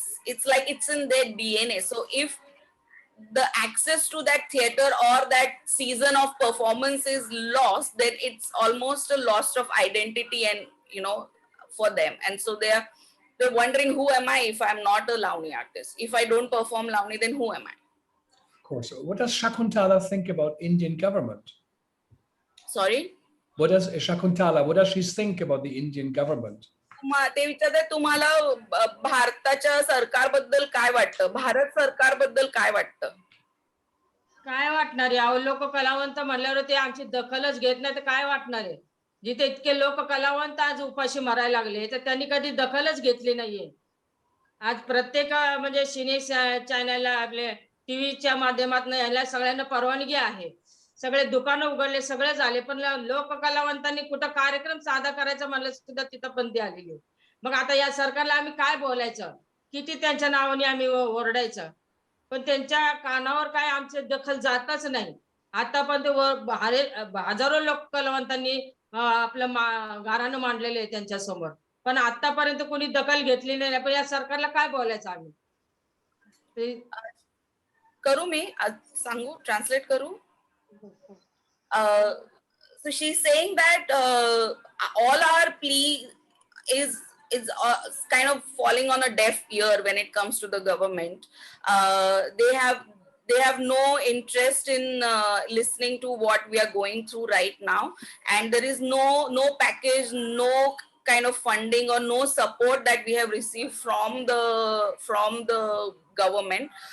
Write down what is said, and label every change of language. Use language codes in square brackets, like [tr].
[en] It's like it's in their DNA. So if the access to that theater or that season of performance is lost, then it's almost a loss of identity, and for them. And so they're wondering, who am I if I'm not a Launi artist? If I don't perform Launi, then who am I? Of course. What does Shakuntala think about Indian government? Sorry? What does she think about the Indian government? [mr] ते विचारतात तुम्हाला भारताच्या सरकारबद्दल काय वाटतं, भारत सरकारबद्दल काय वाटतं? काय वाटणार आहे? अहो, लोक कलावंत म्हणल्यावर ते आमची दखलच घेत नाही तर काय वाटणार आहे? जिथे इतके लोक कलावंत आज उपाशी मरायला लागले तर त्यांनी कधी दखलच घेतली नाहीये. आज प्रत्येक म्हणजे सिने चॅनलला आपले टीव्हीच्या माध्यमातून याला सगळ्यांना परवानगी आहे, सगळे दुकानं उघडले, सगळे झाले, पण लोक कलावंतांनी कुठं कार्यक्रम साधा करायचा म्हणलं सुद्धा तिथं बंदी आलेली. मग आता या सरकारला आम्ही काय बोलायचं, किती त्यांच्या नावाने आम्ही ओरडायचं, पण त्यांच्या कानावर काय आमची दखल जातच नाही. आता पण ते हजारो लोक कलावंतांनी आपलं गारानं मांडलेले आहे त्यांच्या समोर, पण आतापर्यंत कोणी दखल घेतली नाही. पण या सरकारला काय बोलायचं आम्ही? करू मी सांगू, ट्रान्सलेट करू. [en] So she's saying that all our plea is kind of falling on a deaf ear when it comes to the government. They have no interest in listening to what we are going through right now, and there is no package, no kind of funding or no support that we have received from the government.